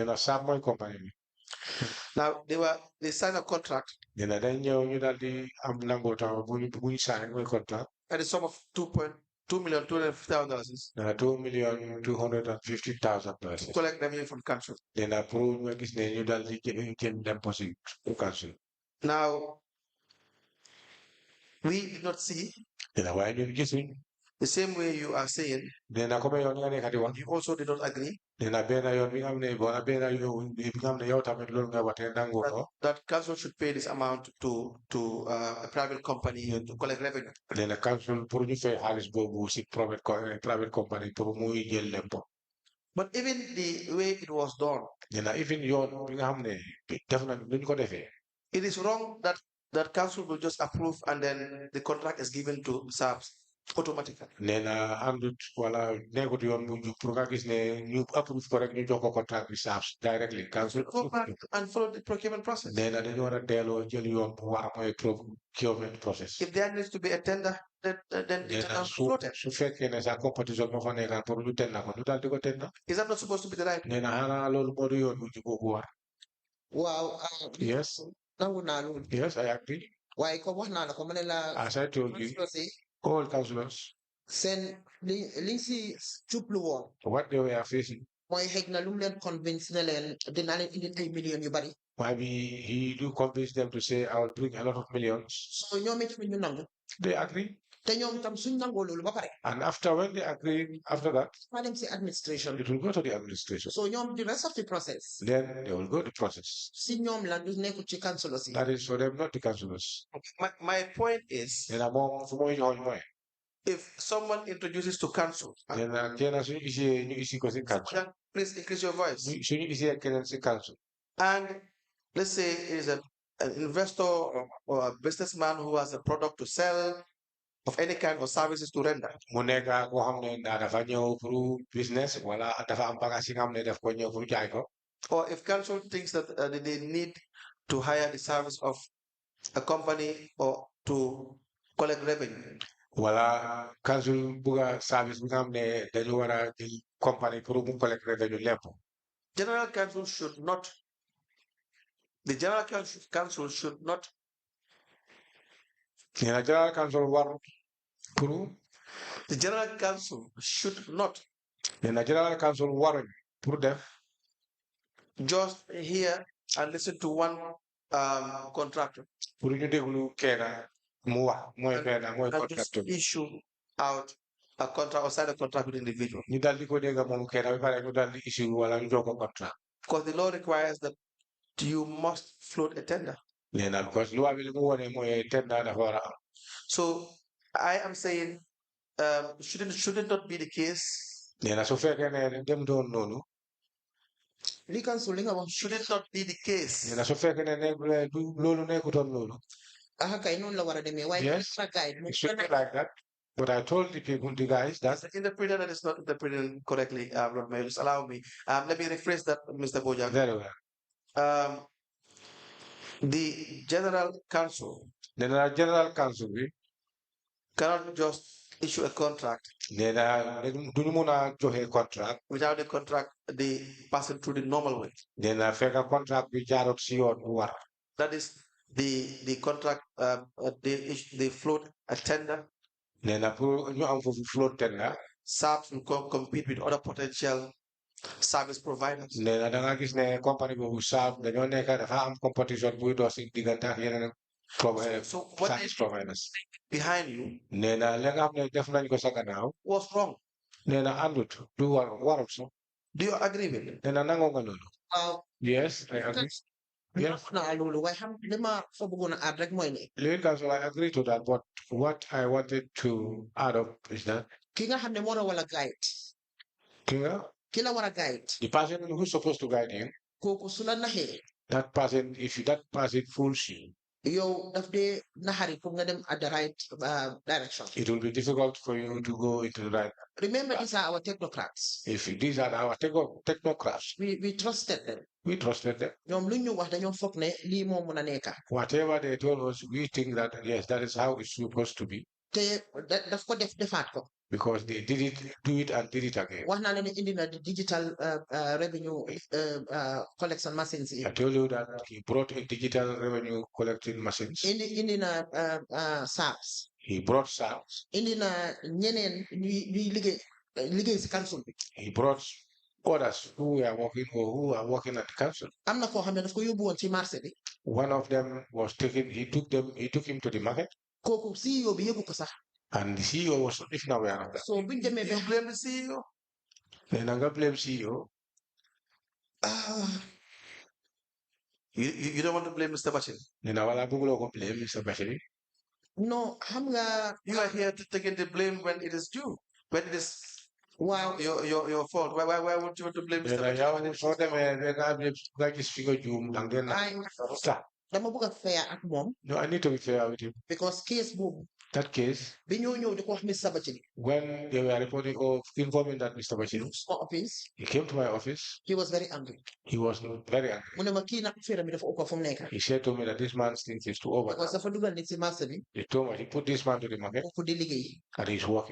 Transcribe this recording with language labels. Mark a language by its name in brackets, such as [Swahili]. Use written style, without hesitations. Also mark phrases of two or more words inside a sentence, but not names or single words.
[English] Now they signed a contract. At the sum of 2.2 $2,250,000 $2,250,000 to collect revenue from council. then approve [Wolof] nga gis ne ñu dal di jël deposit pour council [English] Now, we did not see [Wolof] dina waaye ñun gisuñ [English] the same way you are saying. [Wolof] dina comme yoon nga nekk di wax [English] You also did not agree [Wolof] dina benn yoon bi nga xam ne bona benn yoon bi nga xam ne yow tamit loolu nga waxee nangu ko [English] that council should pay this amount to a private company to collect revenue. [Wolof] dina council pour ñu fay xaalis boobu si [English] private company [Wolof] pour muy jël lempo [English] But even the way it was done, [Wolof] dina even yoon bi nga xam ne def na duñ ko defee [English] it is wrong that council will just approve and then the contract is given to SAPS automatically. [Wolof] nee na àndut wala nekkut yoon bu jub pour nga gis ne ñu approve ko rek ñu jox ko contract bi SAPS directly council [English] Go back and follow the procurement process. [Wolof] nee na dañu war a delloo jël yoon bu war mooy [English] procurement process If there needs to be a tender, then the tender will be floated. [Wolof] su fekkee ne sa compétition moo fa nekk pour ñu tenda ko ñu daal di ko tenda [English] Is that not supposed to be the right? [Wolof] nee na xanaa loolu moo di yoon bu jub boobu war [English] Wow. yes [Wolof] nangu naa loolu. [English] yes I agree [Wolof] waaye comme wax naa la ko ma ne la. [English] as I told you [Wolof] councilors yi [English] all councillors [Wolof] seen liñ si jublu woon [English] what they were facing [Wolof] mooy xëy na lu mu leen convince ne leen dinaa leen indil ay millions yu bari. [English] maybe he do convince them to say I will bring a lot of millions [Wolof] so ñoom itamit ñu nangu. [English] they agree [Wolof] te ñoom itam suñ nangoo loolu ba pare. [English] and after when they agree after that [Wolof] maa dem si administration. [English] it will go to the administration so ñoom the rest of the process. then they will go to process [Wolof] si ñoom la du nekkul ci councilors yi. [English] that is for them not the councillors My point is, [Wolof] nee na moom fu muy joxoñ mooy [English] if someone introduces to council, [Wolof] nee na kenn suñu gisee ñu isi ko si council [English] then please increase your voice. [Wolof] suñu gisee keneen si council [English] And let's say it is an investor or a businessman who has a product to sell of any kind or services to render. [Wolof] mu nekk koo xam ne dafa ñëw pour business wala dafa am bagage yi nga xam ne daf ko ñëw pour jaay ko [English] Or if council thinks that they need to hire the service of a company or to collect revenue. [Wolof] wala council bugga service bi nga xam ne dañu war a jël compagnie pour mu collecte revenue lépp [English] General council should not, the general council should not [Wolof] nee na general council war pour [English] The general council should not [Wolof] nee na general council waruñ pour def [English] just hear and listen to one contractor [Wolof] pour ñu déglu kenn mu wax mooy benn mooy [English] and just contracteur issue out a contract or sign a contract with individual. [Wolof] ñu dal di ko dégg moom kenn ba pare ñu dal di issue wala ñu jox ko contract [English] Because the law requires that you must float a tender. [Wolof] nee na because loi bi li mu wone mooy tenda dafa war a am [English] So I am saying, should it not be the case? [Wolof] nee na su fekkee ne dem doon noonu li council li nga wax. [English] Should it not be the case? [Wolof] nee na su fekkee ne loolu nekkutoon loolu ah kay noonu la war a demee. waaye [English] yes it should be like that but I told the people the guys that The interpreter that is not interpreting correctly, Lord Mayor, just allow me. Let me rephrase that, Mr. Bojang. very well The general council [Wolof] nee na general council bi [English] cannot just issue a contract [Wolof] nee na duñu mun a joxe contract [English] without the contract the passing through the normal way. [Wolof] nee na fekk contract bi jaarut si yoon bu war [English] That is the contract they float a tender. [Wolof] nee na pour ñu am foofu [English] float tender SAPS will compete with other potential service providers. [Wolof] nee na da nga gis ne compagnie boobu saab dañoo nekk dafa am compétition buy dox si diggante ak yeneen [English] So what service is providers behind you [Wolof] nee na li nga xam ne def nañ ko sa gannaaw [English] was wrong. [Wolof] nee na àndut du warut so [English] Do you agree with it? [Wolof] nee na nangoo nga loolu waaw. [English] yes I agree yes [Wolof] naa loolu waaye xam li ma fa bëggoon a add rek mooy ne. [English] Legal counsel I agree to that but what I wanted to add up is that [Wolof] ki nga xam ne moo la wala guide. ki la war a guide. [English] the person who's supposed to guide you [Wolof] kooku su la naxee. [English] that person if that person fools you [Wolof] yow daf dee naxari pour nga dem [English] at the right direction. it will be difficult for you to go into the right. Remember, these are our technocrats. If these are our technocrats, We trusted them. we trusted them. [Wolof] ñoom lu ñu wax dañoo foog ne lii moo mun a nekka. [English] Whatever they told us, we think that yes, that is how it's supposed to be. [Wolof] te daf ko defaat ko. [English] Because they do it and did it again. [Wolof] wax naa leen ne indi na [English] the digital revenue collection machines [Wolof] yi. [English] I told you that he brought a digital revenue collecting machines. [Wolof] indi na SAPS. [English] He brought staff. [Wolof] indi na ñeneen ñuy liggéey si council bi. [English] He brought others who are working or who are working at the council. [Wolof] am na koo xam ne daf ko yóbbu woon ci marché bi. [English] One of them was taken. He took him to the market. [Wolof] kooku CEO bi yëgu ko sax. [English] And the CEO was not even aware of that. so [Wolof] buñ demee ba [English] You blame the CEO? Then I'm gonna blame CEO. You don't want to blame Mr. Bachir? Then I will blame Mr. Bashiri. [Wolof] no xam nga. [English] You are here to take the blame when it is due, when it is [Wolof] waaw [English] your fault. Why would you want to blame Mr. Bashiri? [Wolof] dama bëgg a fair ak moom. [English] No, I need to be fair with him. because case [Wolof] boobu. [English] That case, [Wolof] bi ñoo ñëw di ko wax Mr. Bachir. [English] when they were reporting or informing that Mr. Bashir, my office. he came to my office. He was very angry. He was very angry. [Wolof] mu ne ma kii nag affaire bi dafa ëpp fu mu nekk. [English] He said to me that this man's thing is too over. [Wolof] because dafa dugal nit si marché bi. [English] He told me he put this man to the market [Wolof] pour di liggéey. [English] and he's working.